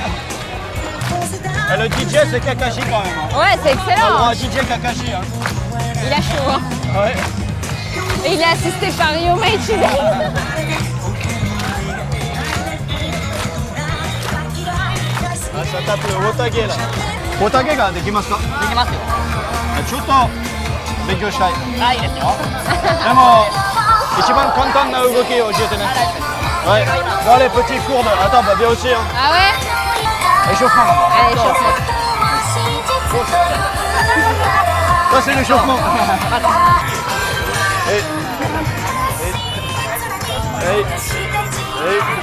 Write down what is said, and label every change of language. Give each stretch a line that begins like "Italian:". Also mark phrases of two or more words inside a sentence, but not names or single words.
French: Et le DJ c'est Kakashi quand même. Hein. Ouais, c'est On a le excellent. droit à DJ Kakashi. Hein. Il a chaud. Hein. Ouais. Et il est assisté par Ryoma Ichida. Ah, ça tape le Wotage là.
Japanese: ヲタ芸ができますか? できますよ。ちょっと勉強したい。はい、いいですよ。でも一番簡単な動きを教えてね。Ouais.
French: Bon allez, petit cours de. Attends, bah viens aussi. Hein. Ah ouais. Échauffement. Allez, chauffe. Ça c'est l'échauffement. Et.